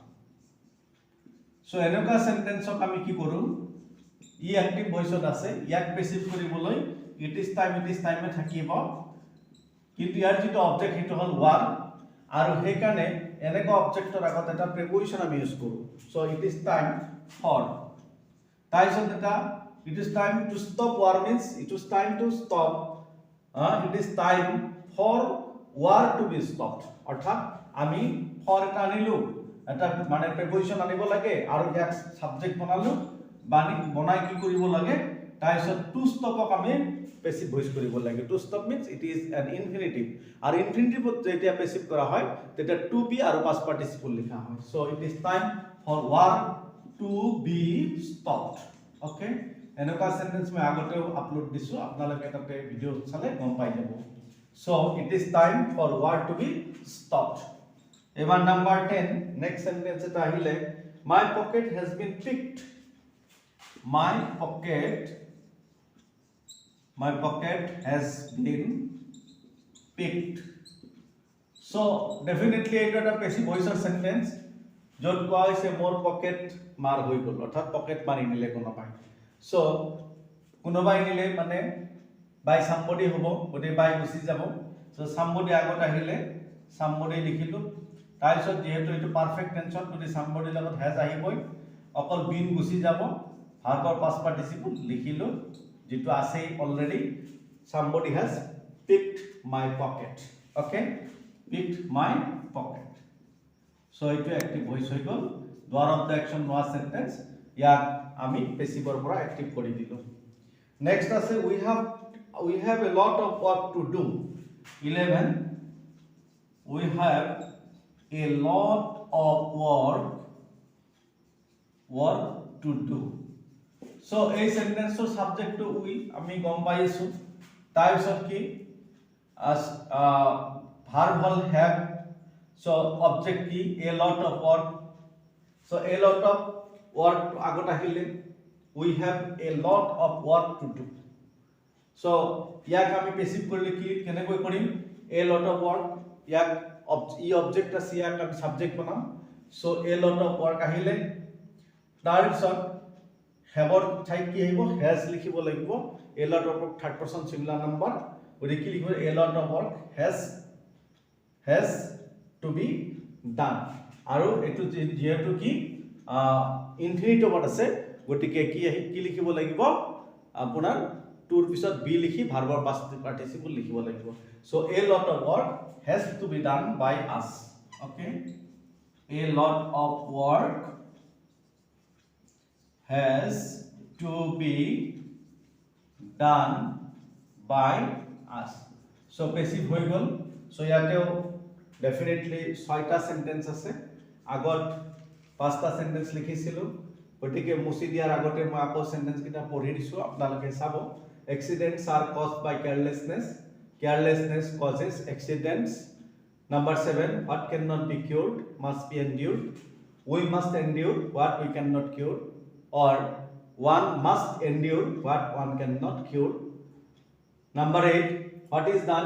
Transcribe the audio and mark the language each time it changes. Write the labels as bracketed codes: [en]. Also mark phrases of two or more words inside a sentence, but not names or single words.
[as] so এনেকুৱা সেন্টেন্সক আমি কি কৰো ই [en] active voice [as] আছে ইয়াক পেসিভ কৰিবলৈ [en] it is time [as] এ থাকিব কিন্তু ইয়াৰ যেটো অবজেক্ট হেটো হল war আৰু সেই কাৰণে এনেকুৱা অবজেক্টৰ আগত এটা প্ৰিপজিশন আমি ইউজ কৰো [en] so it is time for [as] তাৰপিছত এটা [en] it is time to stop war means it is time to stop it is time for war to be stopped [as] অৰ্থাৎ আমি [en] for [as] এটা আনিলো এটা মানে প্ৰিপজিশন আনিব লাগে আৰু ইয়াক সাবজেক্ট বনালো বানি বনাই কি কৰিব লাগে তাৰপিছত [en] to stop [as] আমি [en] passive voice [as] কৰিব লাগে টু [en] ষ্টপ means it is an infinitive [as] আৰু ইনফিনিটিভত যেতিয়া পেসিভ কৰা হয় তেতিয়া [en] to be আৰু past participle [as] লিখা হয় [en] so it is time for war to be stopped okay [as] এনেকুৱা সেন্টেন্স মই আগতেও আপলোড দিছো আপোনালোকে তাতে ভিডিও চালে গম পাই যাব [en] so it is time for war to be stopped এবার number 10 next sentence [as] এটা আহিলে [en] my pocket has been picked my pocket has been [as] picked [en] so definitely [as] এটা একটা [en] passive voice [as] সেন্টেন্স য'ত কোৱা হৈছে মোৰ পকেট মাৰ হৈ গ'ল অৰ্থাৎ পকেট মাৰি নিলে কোনোবাই সো কোনোবাই নিলে মানে [en] by somebody [as] হ'ব গতিকে বাই গুচি যাব [en] so somebody [as] আগত আহিলে সামবডি লিখিলো তাৰপিছত যেহেতু এটো [en] perfect tense [as] গতি সামবডি লগত হেজ আহিবই অকল বিন গুচি যাব ভাৰ্বৰ পাষ্ট পাৰ্টিসিপল লিখিলো যেটো আছে অলৰেডি [en] somebody has picked my pocket okay picked my pocket so it active voice [as] হৈ গল [en] doer of the action was sentence [as] ইয়াক আমি পেসিভৰ পৰা [en] active [as] কৰি দিলো [en] next আছে we have a lot of work to do 11 we have a lot of work to do so [as] এই সেন্টেন্সৰ সাবজেক্ট টু উই আমি গম পাইছো তাৰপিছত কি [en] verb will have so object কি a lot of work so a lot of work [as] আগত আহিলে [en] we have a lot of work to do so [as] ইয়াক আমি পেসিভ কৰিলে কি কেনেকৈ কৰিম [en] a lot of work [as] ইয়াক ই অবজেক্ট আছে ইয়াক আমি সাবজেক্ট বনাম [en] so a lot of work [as] আহিলে তাৰপিছত হেবৰ ঠাইত কি আহিব has লিখিব লাগিব a [en] lot of work third person singular number [as] ওরে কি লিখব [en] a lot of work has to be done [as] আৰু এটো যেহেতু কি ইনফিনিটিভত আছে গতিকে কি লিখিব লাগিব [en] আপোনাৰ টুৰ পিছত বি লিখি ভাৰ্বৰ পাষ্ট পাৰ্টিসিপল লিখিব লাগিব সো a lot of work has to be done by us okay a lot of work has to be done by us so passive [as] হৈ গল so ইয়াতেও definitely 6টা সেন্টেন্স আছে আগত 5টা সেন্টেন্স লিখিছিলো গতিকে মুছি দিয়াৰ আগতে মই আকৌ সেন্টেন্স কিটা পঢ়ি দিছো আপোনালোকে চাব [en] accidents are caused by carelessness causes accidents number 7 what cannot be cured must be endured we must endure what we cannot cure or one must endure what one cannot cure number 8 what is done